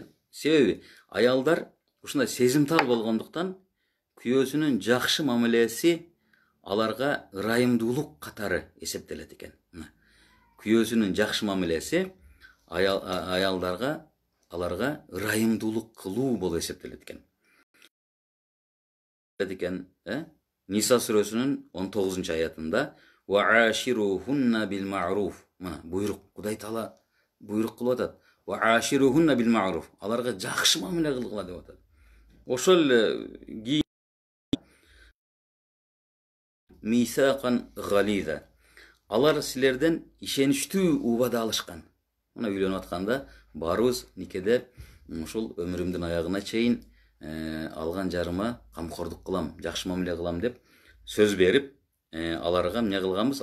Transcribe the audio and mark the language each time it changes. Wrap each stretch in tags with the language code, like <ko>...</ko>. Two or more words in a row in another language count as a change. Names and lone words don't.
<ky>Себеби аялдар ушундай сезимтал болгондуктан күйөөсүнүн жакшы мамилеси аларга ырайымдуулук катары эсептелет экен. Күйөөсүнүн жакшы мамилеси аялдарга аларга ырайымдуулук кылуу болуп эсептелет экен. Ниса сүрөсүнүн 19-аятында</ky> <ar>وَعَاشِرُهُنَّ بِالْمَعْرُوفِ</ar> <ky>мына буйрук, Кудай Таала буйрук кылып атат.</ky> <ar>وَعَاشِرُهُنَّ بِالْمَعْرُوفِ</ar> <ky>аларга жакшы мамиле кылгыла деп атат. Ошол эле</ky> <ar>ميثاقا غليظا.</ar> <ky>Алар силерден ишеничтүү убада алышкан. Мына үйлөнүп атканда барыбыз никеде ушул өмүрүмдүн аягына чейин алган жарыма камкордук кылам, жакшы мамиле кылам деп сөз берип, аларга эмне кылганбыз?</ky>